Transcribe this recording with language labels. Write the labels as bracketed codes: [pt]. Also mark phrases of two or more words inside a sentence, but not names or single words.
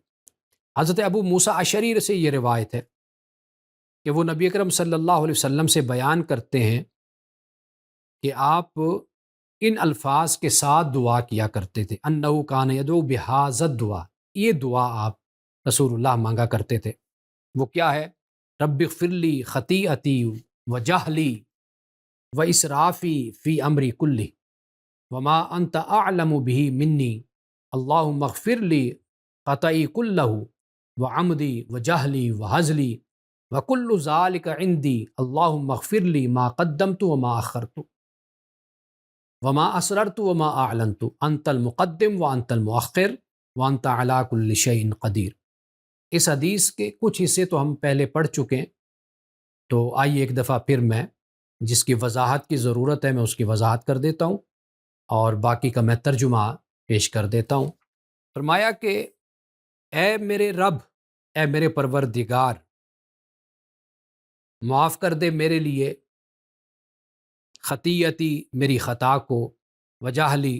[ur] حضرت ابو موسیٰ اشعری سے یہ روایت ہے کہ وہ نبی اکرم [ar] صلی اللہ علیہ وسلم [ur] سے بیان کرتے ہیں کہ آپ ان الفاظ کے ساتھ دعا کیا کرتے تھے، [ar] انہ کان یدعو بہذا الدعاء، [ur] یہ دعا آپ رسول اللہ مانگا کرتے تھے۔ وہ کیا ہے؟ [ar] رب اغفر لی خطیئتی و جہلی و اسرافی فی امری کلی وما انت اعلم به منی اللہم اغفر لی خطئی کلہ وعمدی وجہلی وہزلی وکل ذالک عندی اللہم اغفر لی ما قدمت وما اخرت وما اسررت وما اعلنت انت المقدم وانت المؤخر وانت علی کل شیء قدیر۔ [ur] اس حدیث کے کچھ حصے تو ہم پہلے پڑھ چکے ہیں، تو آئیے ایک دفعہ پھر میں جس کی وضاحت کی ضرورت ہے میں اس کی وضاحت کر دیتا ہوں اور باقی کا میں ترجمہ پیش کر دیتا ہوں۔ فرمایا کہ اے میرے رب، اے میرے پروردگار، معاف کر دے میرے لیے خطیئتی میری خطا کو، وجہلی